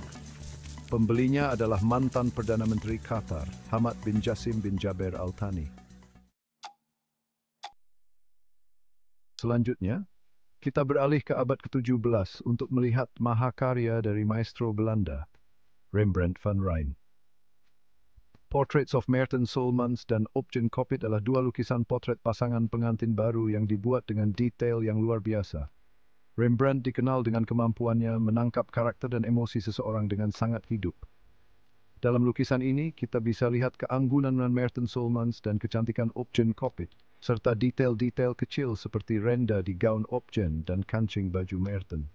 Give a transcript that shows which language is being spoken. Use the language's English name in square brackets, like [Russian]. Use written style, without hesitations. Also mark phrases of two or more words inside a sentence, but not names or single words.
[Indonesian] Pembelinya adalah mantan Perdana Menteri Qatar, Hamad bin Jassim bin Jaber Al Thani. Selanjutnya, kita beralih ke abad ke-17 untuk melihat mahakarya dari maestro Belanda, Rembrandt van Rijn. Portraits of Maarten Solmans dan Optjen Kopit adalah dua lukisan potret pasangan pengantin baru yang dibuat dengan detail yang luar biasa. Rembrandt dikenal dengan kemampuannya menangkap karakter dan emosi seseorang dengan sangat hidup. Dalam lukisan ini, kita bisa lihat keanggunan Maarten Solmans dan kecantikan Optjen Kopit, serta detail-detail kecil seperti renda di gaun Optjen dan kancing baju Maarten.